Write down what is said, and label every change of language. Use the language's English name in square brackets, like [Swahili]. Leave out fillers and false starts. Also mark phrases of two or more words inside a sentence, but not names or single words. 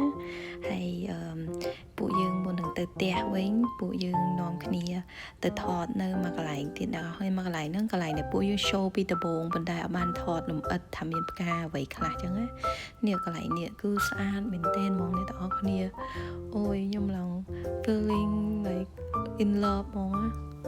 [Khmer] ហើយពួកយើងមុននឹងទៅផ្ទះវិញពួកយើងនាំគ្នាទៅថតនៅមួយកន្លែងទៀតដល់ហើយកន្លែងហ្នឹងកន្លែងដែលពួកយើង show ពីដំបូងប៉ុន្តែអត់បានថតលម្អិតថាមានផ្កាអ្វីខ្លះចឹងណានេះកន្លែងនេះគឺស្អាតមែនទែនហ្មងអ្នកទាំងអស់គ្នាអូយខ្ញុំឡើង [English] feeling like in love [Khmer] ហ្មងណា